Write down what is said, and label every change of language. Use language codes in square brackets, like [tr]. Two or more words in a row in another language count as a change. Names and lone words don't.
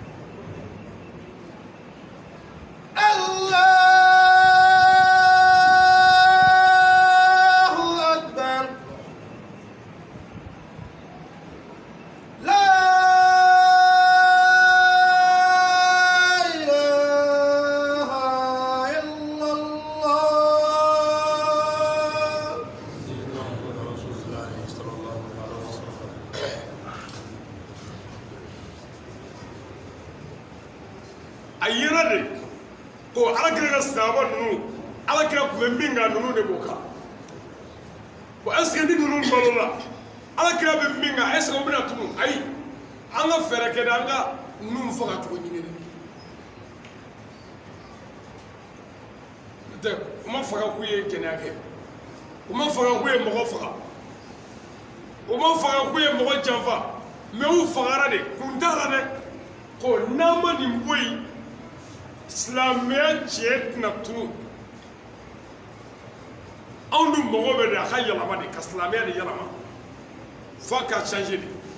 [ar] الله أكبر لا إله إلا الله سيدنا محمد رسول الله صلى الله عليه وسلم [bm] a yera de ko Alakira ka sahaba ninnu Alakira tun bɛ min kan ninnu de b'o kan ko [fr] est-ce que [bm] ni ninnu balola Alakira bɛ min kan [fr] est-ce que [bm] o bɛna tunu ayi an ka fɛɛrɛ kɛ de an ka ninnu faga cogo ɲini de n'o tɛ u ma faga k'u ye kɛnɛya kɛ u ma faga k'u ye mɔgɔ faga u ma faga k'u ye mɔgɔ janfa mais u fagara de kun t'a la dɛ ko n'an ma nin bɔ yen silamɛya tiɲɛ tɛna tunu anw dun mago bɛ de a ka yɛlɛma de ka silamɛya de yɛlɛma f'a ka changer de